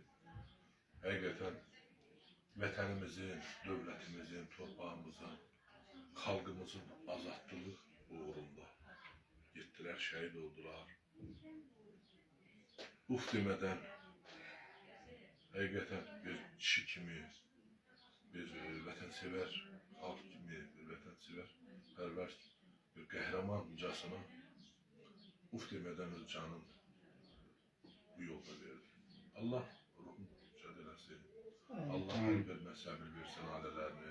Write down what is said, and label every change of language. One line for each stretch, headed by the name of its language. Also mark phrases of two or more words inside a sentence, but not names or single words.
Azerbaijani: Hakikaten vətənimizin, dövlətimizin, torpağımızın, xalqımızın azadlığı uğrunda
Turkish: gittiler, şehit oldular. Uf demeden hakikaten
Azerbaijani: bir kişi kimi, bir vətənsever xalq kimi, bir vətənsever pərvər, bir qəhrəmancasına
Turkish: uf demeden
Azerbaijani: öz canın bu yolda verdi. Allah ruhunu şad eləsin. Allah bir məsəbir versin ailələrini.